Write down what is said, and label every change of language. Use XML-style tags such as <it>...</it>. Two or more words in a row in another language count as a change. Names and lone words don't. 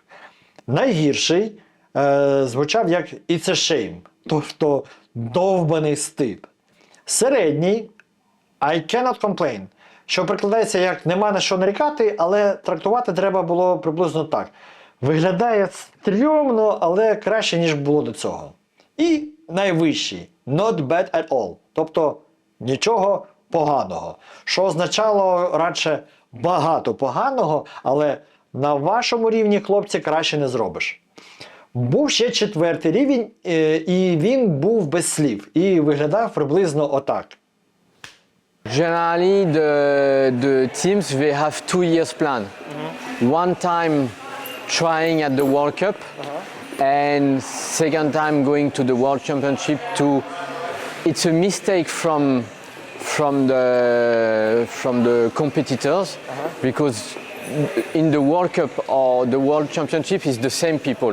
<uk>Найгірший звучав як</uk> <en>«It's a shame»,</en> <uk>тобто «довбаний стид». Середній</uk> <en>«I cannot complain»,</en> <uk>що прикладається як «нема на що нарікати», але трактувати треба було приблизно так. Виглядає стрьомно, але краще, ніж було до цього. І найвищий</uk> <en>«Not bad at all»,</en> <uk>тобто нічого поганого, що означало радше багато поганого, але на вашому рівні, хлопці, краще не зробиш. Був ще 4-й рівень, і він був без слів, і виглядав приблизно отак.</uk> <en>Generally, the teams, they have 2 years plan. One time trying at the World Cup, and second time going to the World Championship it's a mistake from the competitors, because in the World Cup or the World Championship is the same people.</en>